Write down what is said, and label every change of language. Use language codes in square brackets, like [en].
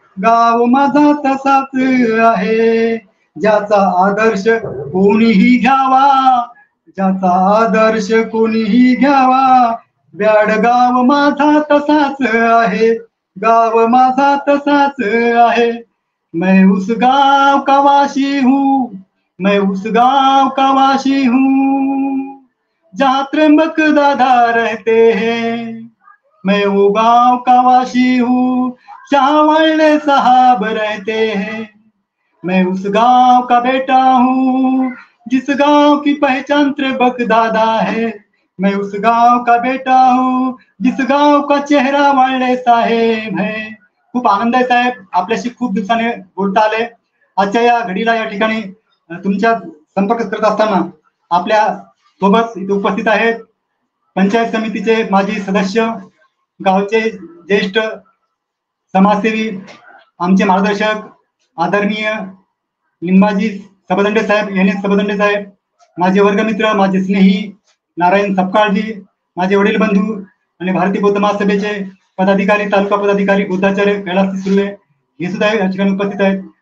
[mr] गाव माझा तसाच आहे, ज्याचा आदर्श कोणीही घ्यावा, ज्याचा आदर्श कोणीही घ्यावा. ब्याडगाव माझा तसाच आहे, गाव माझा तसाच आहे. [hi] मैं उस गांव का वासी हूँ, मैं उस गांव का वासी हूँ, जहाँ त्र्यंबक दादा रहते हैं. मैं वो गांव का वासी हूँ, जहाँ वाले साहब रहते हैं. मैं उस गांव का बेटा हूँ, जिस गांव की पहचान त्रिबक दादा है. मैं उस गांव का बेटा हूँ, जिस गांव का चेहरा वाले साहेब है. [mr] खूप आनंद आहे साहेब, आपल्याशी खूप दिवसाने बोलता आले. आजच्या या घडीला या ठिकाणी तुमच्या संपर्क करत असताना आपल्या सोबत इथे उपस्थित आहेत पंचायत समितीचे माजी सदस्य, गावचे ज्येष्ठ समाजसेवी, आमचे मार्गदर्शक आदरणीय लिंबाजी सबदंडे साहेब, यांनी सबदंडे साहेब, माझे वर्गमित्र, माझे स्नेही नारायण सपकाळजी, माझे वडील बंधू आणि भारतीय बौद्ध महासभेचे पदाधिकारी, तालुका पदाधिकारी बुद्धाचार्य कैलास सुर्वे हे सुद्धा या ठिकाणी उपस्थित आहेत.